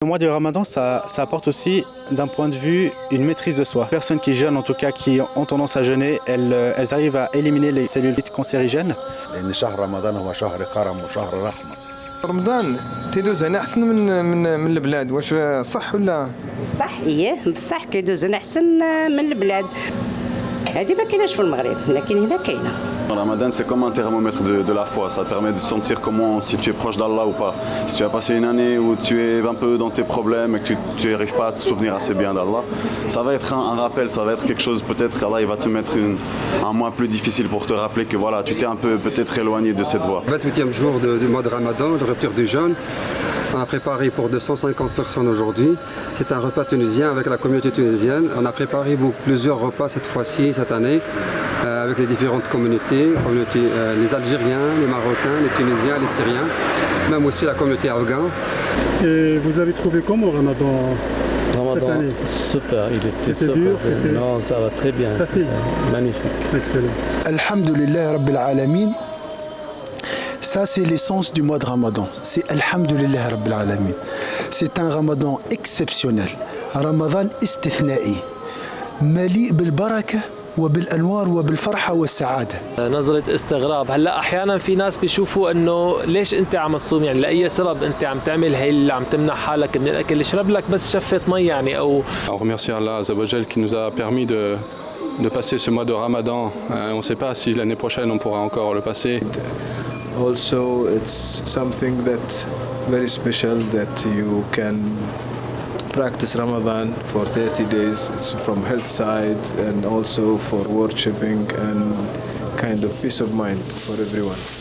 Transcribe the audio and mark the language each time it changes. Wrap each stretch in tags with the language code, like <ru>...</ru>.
<fr>Le mois du Ramadan, ça apporte aussi, d'un point de vue, une maîtrise de soi. Les personnes qui jeûnent, en tout cas, qui ont tendance à jeûner, elles arrivent à éliminer les cellules cancérigènes.</fr> <ar>لأن شهر رمضان هو شهر كرم وشهر رحمة. رمضان تيدوز هنا أحسن من البلاد، واش صح ولا؟ صح بصح كيدوز هنا أحسن من البلاد. هذه ما كايناش في المغرب، لكن هنا كاينة.</ar> <fr>Ramadan, c'est comme un thermomètre de la foi. Ça te permet de sentir comment, si tu es proche d'Allah ou pas. Si tu as passé une année où tu es un peu dans tes problèmes et que tu n'arrives pas à te souvenir assez bien d'Allah, ça va être un rappel, ça va être quelque chose, peut-être qu'Allah il va te mettre un mois plus difficile pour te rappeler que voilà, tu t'es un peu peut-être éloigné de cette voie. 28e jour du mois de Ramadan, de rupture du jeûne. On a préparé pour 250 personnes aujourd'hui. C'est un repas tunisien avec la communauté tunisienne. On a préparé plusieurs repas cette fois-ci, cette année, avec les différentes communautés, les Algériens, les Marocains, les Tunisiens, les Syriens, même aussi la communauté afghane. Et vous avez trouvé comment Ramadan cette année? Super, il était super. Dur, non, ça va très bien. Magnifique. Excellent. Alhamdulillah Rabbil Alamin. Ça, c'est l'essence du mois de Ramadan. C'est Alhamdulillah Rabbil Alamin. C'est un Ramadan exceptionnel.</fr> <ar>Ramadan istithna'i. مليء بالبركة وبالأنوار وبالفرحة والسعادة. نظرة استغراب، هلا أحيانا في ناس بيشوفوا إنه ليش أنت عم تصوم، يعني لأي سبب أنت عم تعمل هي اللي عم تمنع حالك من الأكل، اشرب لك بس شفة مي يعني أو.</ar> <fr>On remercie Allah Azza wa Jal qui nous a permis de passer ce mois de Ramadan. On ne sait pas si l'année prochaine on pourra encore le passer.</fr> <en>Also, it's something that very special that you can practice Ramadan for 30 days. It's from health side and also for worshipping and kind of peace of mind for everyone.</en>